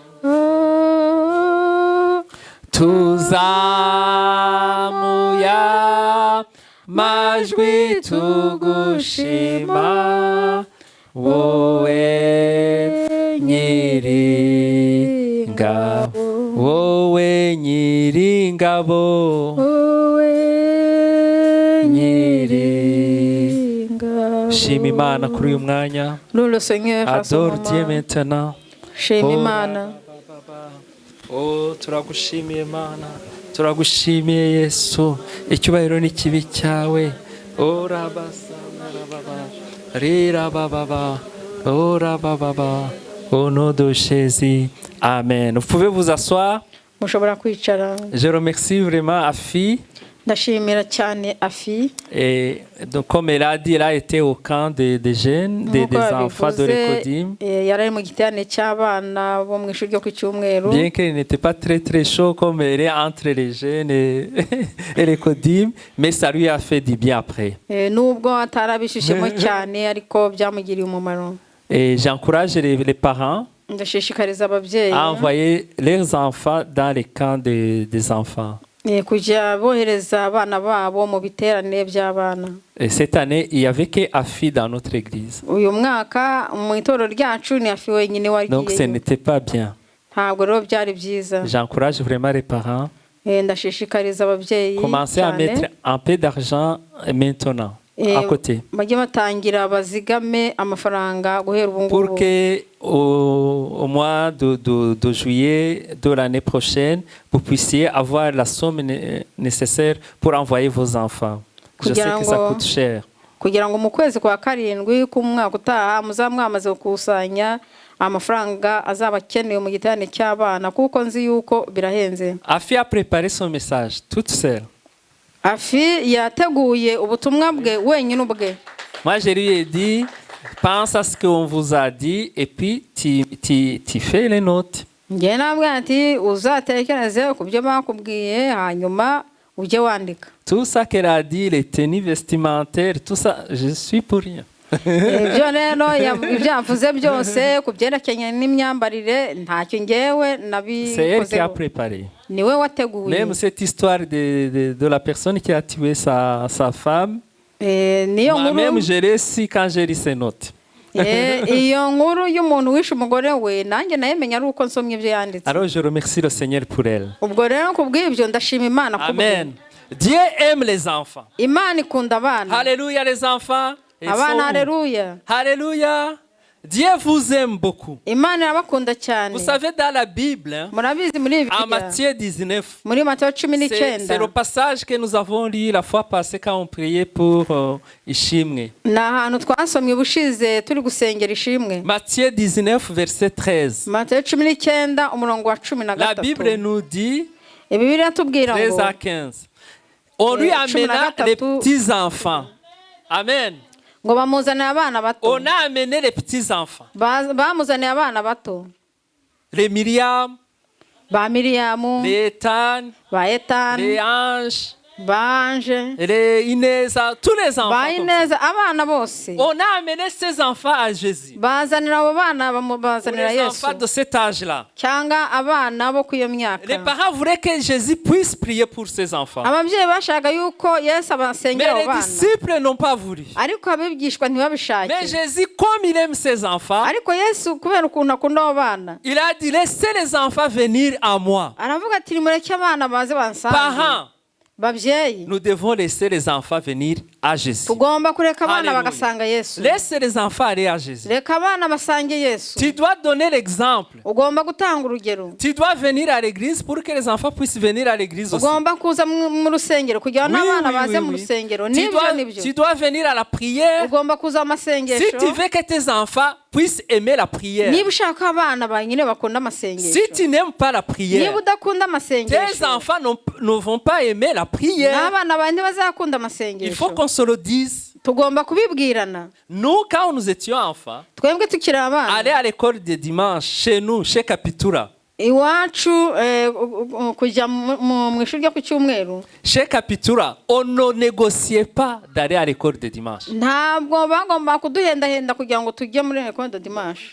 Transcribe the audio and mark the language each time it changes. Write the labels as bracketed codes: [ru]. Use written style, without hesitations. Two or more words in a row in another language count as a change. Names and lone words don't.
[rw] Tuzamuya majwi tugushima, wowe nyiringabo, wowe nyiringabo, nyiringabo. Shima Imana kuri uyu mwanya. [fr] Adore Dieu maintenant. [rw] Shima Imana. Oh, turagushimiye Mana, turagushimiye Yesu, icyubahiro ni kibi cyawe. Oh rabasana rababa, rira bababa, oh rababa, [fr] au nom de Jésus, amen. Vous pouvez vous asseoir. Je remercie vraiment Afi. [rw] Ndashimira cyane Afi. [fr] Et donc comme elle a dit, elle a été au camp des jeunes, des enfants de l'Ecodim. Bien qu'elle n'était pas très chaud comme elle est entre les jeunes et l'Ecodim, mais ça lui a fait du bien après. Et j'encourage les parents à envoyer leurs enfants dans les camps des enfants. [rw] kujya bohereza abana babo mu biterane by'abana. [fr] Et cette année, il y avait que Afi dans notre église. [rw] Uyu mwaka mu itorero ryacu ni Afi wenyine wagiye. [fr] Donc ce n'était pas bien. [rw] Ntabwo rero byari byiza. [fr] J'encourage vraiment les parents. [rw] Ndashishikariza ababyeyi. [fr] Commencez à mettre un peu d'argent maintenant à côté. [rw] Bajye batangira bazigame amafaranga guhera ubu ngubu. [fr] Pour que au mois de juillet de l'année prochaine, vous puissiez avoir la somme nécessaire pour envoyer vos enfants. Je sais que ça coûte cher. [rw] Kugira ngo mu kwezi kwa karindwi k'umwaka utaha muzamwamaze gukusanya amafaranga azaba akenewe mu giterane cy'abana kuko nzi yuko birahenze. [fr] Afi a préparé son message toute seule. [rw] Afi yateguye ubutumwa bwe wenyine ubwe. [fr] Moi je lui ai dit pense à ce qu'on vous a dit et puis tu fais les notes. [rw] Ngiye nabwira ati uzatekereze ku byo bakubwiye hanyuma ujye wandika. [fr] Tout ça qu'elle a dit, les tenues vestimentaires, tout ça, je suis pour rien. [rw] Ibyo rero ibyavuze byose ku byerekeranye n'imyambarire ntacyo ngewe nabikoze. [fr] C'est elle qui a préparé. [rw] Niwe wateguye. [fr] Même cette histoire de la personne qui a tué sa femme, moi-même je l'ai su quand j'ai lu ces notes. [rw] Iyo nkuru y'umuntu wishe umugore we nanjye nayemenya ari uko nsomye ibyo yanditse. [fr] Alors je remercie le Seigneur pour elle. [rw] Ubwo rero kubw'ibyo ndashima Imana kubwo. [fr] Amen. Dieu aime les enfants. [rw] Imana ikunda abana. [fr] Alléluia les enfants. [rw] Abana alléluia. [fr] Alléluia. Dieu vous aime beaucoup. [rw] Imana irabakunda cyane. [fr] Vous savez dans la Bible, [rw] murabizi muri Bibiliya, [fr] en Matthieu 19, [rw] muri Matthieu 19, [fr] c'est le passage que nous avons lu la fois passée quand on priait pour Ishimwe. [rw] Na ahantu twasomye ubushize turi gusengera Ishimwe. [fr] Matthieu 19 verset 13. [rw] Matthieu 19 umurongo wa 13. [fr] La Bible nous dit, [rw] Bibiliya tubwira ngo 13 [fr] à 15. On lui amena les petits enfants. Amen. [rw] Ngo bamuzanira abana bato. [fr] On a amené les petits enfants. [rw] Bamuzaniye abana bato. [fr] Les Myriam, [rw] ba Miriamu, [fr] les Etan, [rw] ba Etan, [fr] les Anges, [rw] Bange, [fr] les Ineza, tous les enfants. [rw] Ba Ineza, abana bose. [fr] On a amené ces enfants à Jésus. [rw] Bazanira abo bana bamubazanira Yesu. [fr] Les enfants de cet âge-là. [rw] Cyangwa abana bo kuyo myaka. [fr] Les parents voulaient que Jésus puisse prier pour ses enfants. [rw] Ababyeyi bashaka yuko Yesu abasengera abo bana. [fr] Mais les disciples n'ont pas voulu. [rw] Ariko abigishwa ntibabishake. [fr] Mais Jésus, comme il aime ses enfants, [rw] ariko Yesu kubera ukuntu akunda abo bana, [fr] il a dit laissez les enfants venir à moi. [rw] Aravuga ati nimureke abana baze bansange. [fr] Parents, [rw] babyeyi, [fr] nous devons laisser les enfants venir à Jésus. [rw] Tugomba kureka abana bagasanga Yesu. [fr] Laisse les enfants aller à Jésus. [rw] Reka abana basange Yesu. [fr] Tu dois donner l'exemple. [rw] Ugomba gutanga urugero. [fr] Tu dois venir à l'église pour que les enfants puissent venir à l'église aussi. [rw] Ugomba kuza mu rusengero kugira ngo n'abana baze mu rusengero. [fr] Tu dois venir à la prière. [rw] Ugomba kuza amasengesho. [fr] Si tu veux que tes enfants puissent aimer la prière. [rw] Niba ushaka abana banyine bakunda amasengesho. [fr] Si tu n'aimes pas la prière, [rw] niba udakunda amasengesho, [fr] tes enfants ne vont pas aimer la prière. [rw] N'abana banyine bazakunda amasengesho. [fr] Il faut qu'on se le dise. [rw] Tugomba kubibwirana. [fr] Nous, quand nous étions enfants, [rw] twebwe tukiri abana, [fr] aller à l'école de dimanche chez nous, chez Capitura. [rw] Iwacu kujya mu ishuri ryo ku cyumweru. [fr] Chez Capitura, on ne négociait pas d'aller à l'école de dimanche. [rw] Ntabwo bagomba kuduhendahenda kugira ngo tujye muri [fr] l'école de dimanche.